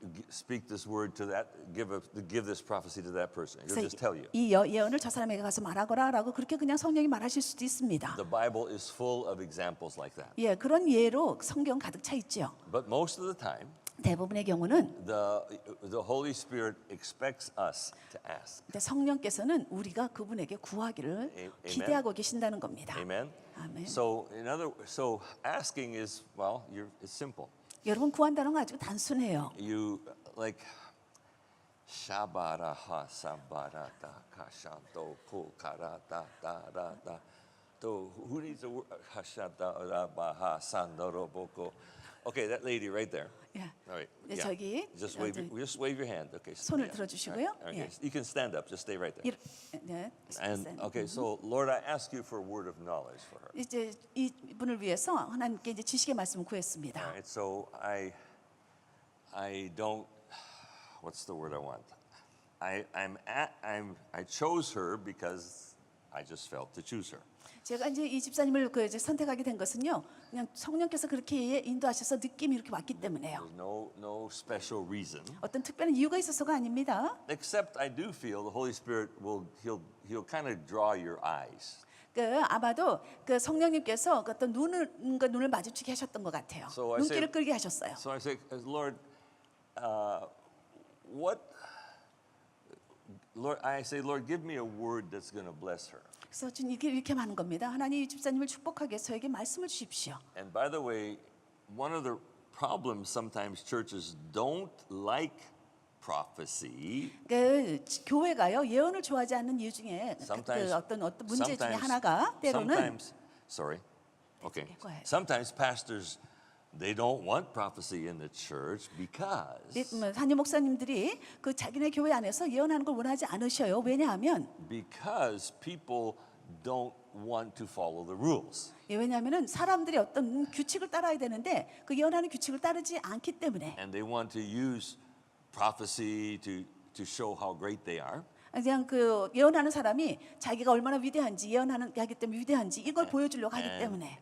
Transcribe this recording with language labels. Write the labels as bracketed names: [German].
[English] speak this word to that, give this prophecy to that person. He'll just tell you. [Korean] 이 예언을 저 사람에게 가서 말하거라라고 그렇게 그냥 성령이 말하실 수도 있습니다. [English] The Bible is full of examples like that. [Korean] 예, 그런 예로 성경 가득 차 있죠. [English] But most of the time, [Korean] 대부분의 경우는 [English] the Holy Spirit expects us to ask. [Korean] 성령께서는 우리가 그분에게 구하기를 기대하고 계신다는 겁니다. [English] Amen. [Korean] 아멘. [English] So asking is it's simple. [Korean] 여러분 구한다는 거 아주 단순해요. [English] You like 샤바라하 사바라다 카샨도 코카라다다라다 또 who needs a word 하샤다라바하 산더로보고. Okay, that lady right there. [Korean] 예. [English] All right. [Korean] 네, [English] Yeah. [Korean] 저기 [English] Just wave your hand. Okay. [Korean] 손을 [English] yeah. [Korean] 들어주시고요. [English] All right. [Korean] 예. [English] Okay. You can stand up. Just stay right there. [Korean] 네. [English] And okay, so Lord, I ask you for a word of knowledge for her. [Korean] 이제 이분을 위해서 하나님께 이제 지식의 말씀을 구했습니다. [English] All right. So I don't. What's the word I want? I chose her because I just felt to choose her. [Korean] 제가 이제 이 집사님을 이제 선택하게 된 것은요, 그냥 성령께서 그렇게 인도하셔서 느낌이 이렇게 왔기 때문에요. [English] There's no special reason. [Korean] 어떤 특별한 이유가 있어서가 아닙니다. [English] Except I do feel the Holy Spirit he'll kind of draw your eyes. [Korean] 아마도 그 성령님께서 그 어떤 눈을 마주치게 하셨던 것 같아요. [English] So I [Korean] 눈길을 [English] say- [Korean] 끌게 하셨어요. [English] So I say, Lord, Lord, give me a word that's going to bless her. [Korean] 그래서 전 이렇게 하는 겁니다. 하나님 이 집사님을 축복하기 위해서 저에게 말씀을 주십시오. [English] And by the way, one of the problems sometimes churches don't like prophecy. [Korean] 교회가요 예언을 좋아하지 않는 이유 중에 [English] Sometimes- [Korean] 어떤 문제 중에 [English] sometimes- [Korean] 하나가 때로는 [English] Okay. go ahead. Sometimes pastors they don't want prophecy in the church because [Korean] 한유 목사님들이 그 자기네 교회 안에서 예언하는 걸 원하지 않으셔요. 왜냐하면 [English] people don't want to follow the rules. [Korean] 왜냐하면은 사람들이 어떤 규칙을 따라야 되는데 그 예언하는 규칙을 따르지 않기 때문에 [English] And they want to use prophecy to show how great they are. [Korean] 그냥 그 예언하는 사람이 자기가 얼마나 위대한지 예언하는 하기 때문에 위대한지 이걸 보여주려고 하기 때문에